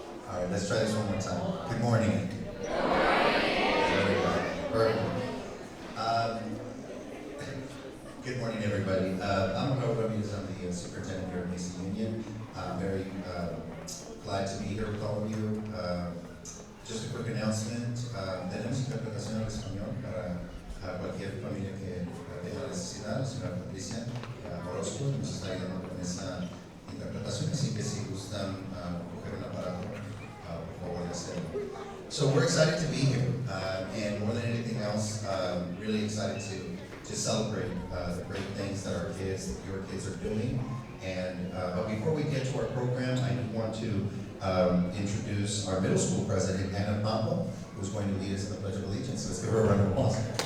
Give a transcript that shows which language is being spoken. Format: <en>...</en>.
<en>All right, let's try this one more time. Good morning. There we go. Perfect. Um, good morning, everybody. I'm Raul Ramirez. I'm the superintendent here at Mesa Union. I'm very glad to be here with all of you. Just a quick announcement.</en> <es>Tenemos interpretación al español para cualquier familia que tenga necesidad. La señora Patricia Orozco nos está ayudando con esa interpretación, así que si gustan coger un aparato, por favor de hacerlo.</es> <en>So we're excited to be here, and more than anything else, really excited to celebrate the great things that our kids, your kids are doing. And but before we get to our program, I do want to introduce our middle school president, Anna Pampa, who's going to lead us in the Pledge of Allegiance. Let's give her a round of applause.</en>